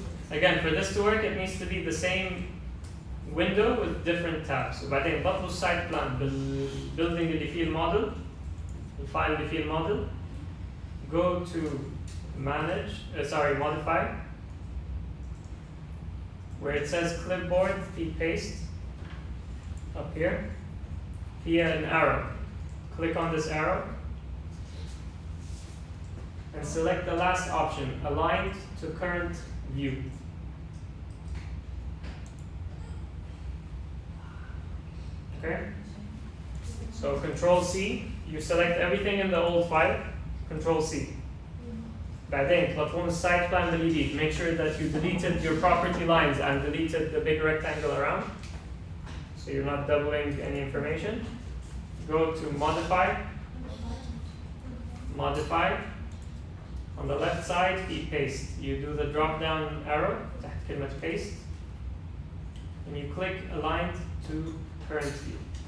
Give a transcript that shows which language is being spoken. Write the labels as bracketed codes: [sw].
[en] again, for this to work, it needs to be the same window with different tabs. [ar] وبعدين بطلوا السايت بلان بالbuilding اللي فيه الموديل الفايل اللي فيه الموديل. [en] Go to manage, modify, where it says clipboard, feed paste, up here, via an arrow. Click on this arrow and select the last option, aligned to current view. Okay? So Control C, you select everything in the old file, Control C. [ar] بعدين تطلعون السايت بلان بالجديد. [en] Make sure that you deleted your property lines and deleted the big rectangle around, so you're not doubling any information. Go to modify. Modify. On the left side, feed paste. You do the drop down arrow, [ar] تحت كلمة [en] paste, and you click aligned to current view.